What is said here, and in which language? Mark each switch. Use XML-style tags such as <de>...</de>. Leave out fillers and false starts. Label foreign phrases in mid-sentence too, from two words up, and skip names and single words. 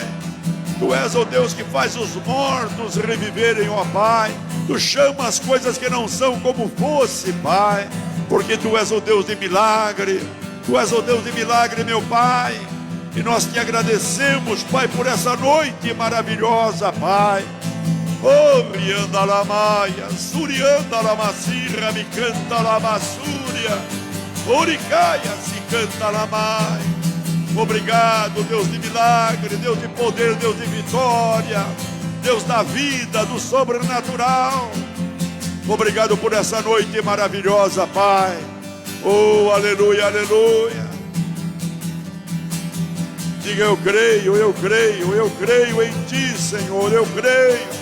<pt>Tu és o Deus que faz os mortos reviverem, ó Pai. Tu chama as coisas que não são como fosse, Pai, porque Tu és o Deus de milagre. Tu és o Deus de milagre, meu Pai. E nós te agradecemos, Pai, por essa noite maravilhosa, Pai. Oh, rianda la maia, surianda la macirra, me canta la massúria, oricaia, se canta la mai. Obrigado, Deus de milagre, Deus de poder, Deus de vitória, Deus da vida, do sobrenatural. Obrigado por essa noite maravilhosa, Pai. Oh, aleluia, aleluia. Diga: eu creio, eu creio, eu creio em Ti, Senhor, eu creio.</pt>